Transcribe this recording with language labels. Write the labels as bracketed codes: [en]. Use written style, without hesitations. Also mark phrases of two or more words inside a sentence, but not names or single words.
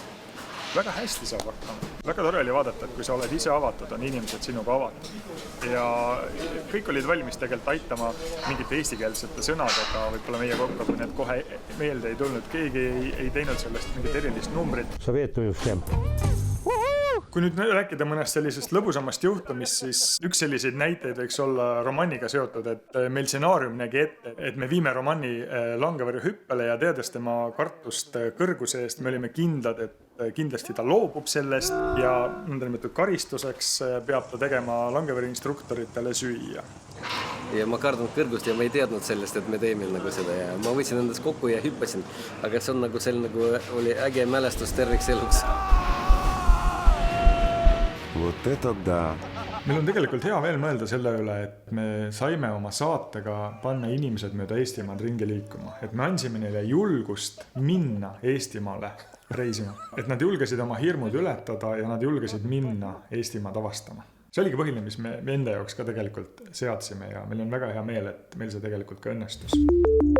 [et] Väga hästi saab hakkama. Väga tore oli vaadata, et kui sa oled ise avatud, on inimesed sinuga avatud. Ja kõik olid valmis tegelikult aitama mingite eestikeelsete sõnadega, võib-olla meie kokku, kui need kohe meelde ei tulnud. Keegi ei teinud sellest mingit erilist numbrit. [ru] Советую всем. [et] Kui nüüd rääkida mõnest sellisest lõbusamast juhtumist, siis üks selliseid näiteid võiks olla romanniga seotud, et meil stsenaarium nägi ette, et me viime romanni Langevere hüppele ja teades tema kartust kõrguse eest, me olime kindlad, et kindlasti ta loobub sellest ja nõndanimetatud karistuseks peab ta tegema Langevere instruktoritele süüa. Ja ma kardan kõrgust ja ma ei teadnud sellest, et me teeme nagu seda ja ma võtsin endast kokku ja hüppasin, aga see on nagu selline nagu oli äge mälestus terviks eluks. [ru] Вот это да. [et] Meil on tegelikult hea veel mõelda selle üle, et me saime oma saatega panna inimesed mööda Eestimaad ringi liikuma. Et me andsime neile julgust minna Eestimaale reisima. Et nad julgesid oma hirmud ületada ja nad julgesid minna Eestimaad avastama. See oligi põhiline, mis me enda jaoks ka tegelikult seadsime ja meil on väga hea meel, et meil see tegelikult ka õnnestus.